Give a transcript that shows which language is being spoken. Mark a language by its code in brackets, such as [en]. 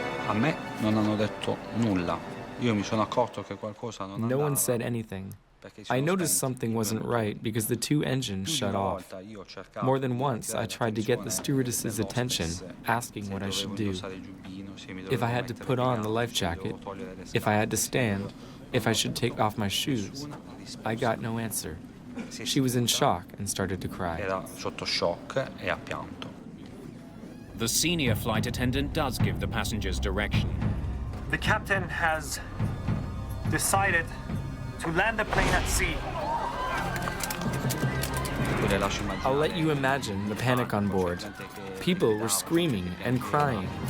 [it] A me non hanno detto nulla. Io mi sono accorto che qualcosa non andava. [en] No one said anything. I noticed something wasn't right because the two engines shut off. More than once, I tried to get the stewardess's attention, asking what I should do. If I had to put on the life jacket, if I had to stand, if I should take off my shoes. I got no answer. She was in shock and started to cry. [it] Era sotto shock e ha pianto. [en] The senior flight attendant does give the passengers direction. The captain has decided to land the plane at sea. I'll let you imagine the panic on board. People were screaming and crying.